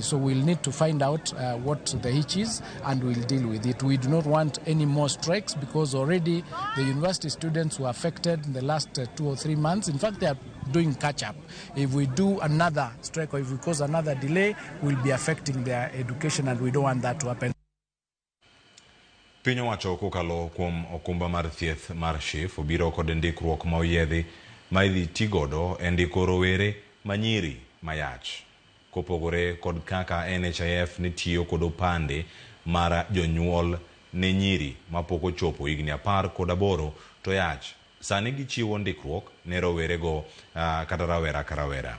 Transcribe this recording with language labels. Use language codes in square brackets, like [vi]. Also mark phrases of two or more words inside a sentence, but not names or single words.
[en] So we'll need to find out what the hitch is, and we'll deal with it. We do not want any more strikes, because already the university students were affected in the last 2 or 3 months. In fact, they are doing catch-up. If we do another strike or if we cause another delay, we'll be affecting their education, and we don't want that to happen. [luo] Piny owacho kokalo kuom okumba mar thieth mar SHIF obiro kod ndikruok ma oyiedhi ma idhi tigodo e ndiko rowere manyiri mayach. Kopogore kod kaka NHIF ni tiyo kod opande mar jonyuol ne nyiri mapoko chopo higni 18 to yach sani gichiwo ndikruok ne rowerego kata rawera ka rawera.